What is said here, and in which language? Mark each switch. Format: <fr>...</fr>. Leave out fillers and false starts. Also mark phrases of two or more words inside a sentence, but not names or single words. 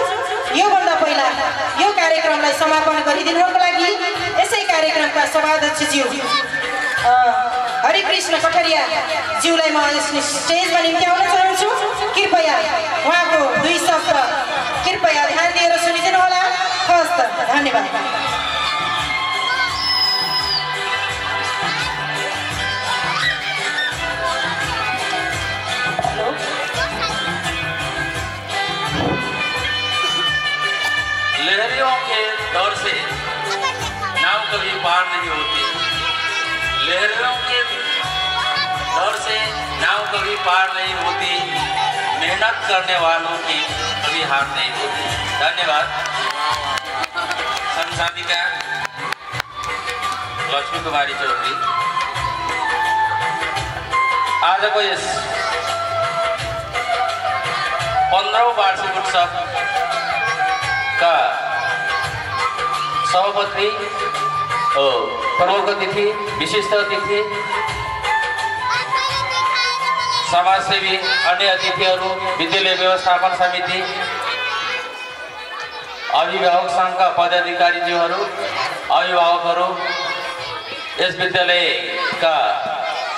<ne>योभन्दा पहिला यो कार्यक्रमलाई समापन गरिदिनुको लागि यसै कार्यक्रमका सभाध्यक्षज्यू हरिकृष्ण कठरिया ज्यूलाई म स्टेजमा निम्त्याउन चाहन्छु। कृपया उहाँको 2 शब्द कृपया ध्यान दिएर सुनिदिनु होला। हस्त। धन्यवाद।</ne> <hi>लहरों के दौर से नाव कभी पार नहीं होती। लहरों के दौर से नाव कभी पार नहीं होती। मेहनत करने वालों की कभी हार नहीं होती। धन्यवाद।</hi> <ne>संसाधिका लक्ष्मी कुमारी चौधरी आज को यस 15औं वार्षिक उत्सव का सभापति प्रमुख अतिथि, विशिष्ट अतिथि, समाजसेवी, अन्य अतिथिहरू, विद्यालय व्यवस्थापन समिति, अभिभावक संघका पदाधिकारीज्यूहरू, अभिभावकहरू, यस विद्यालयका</ne>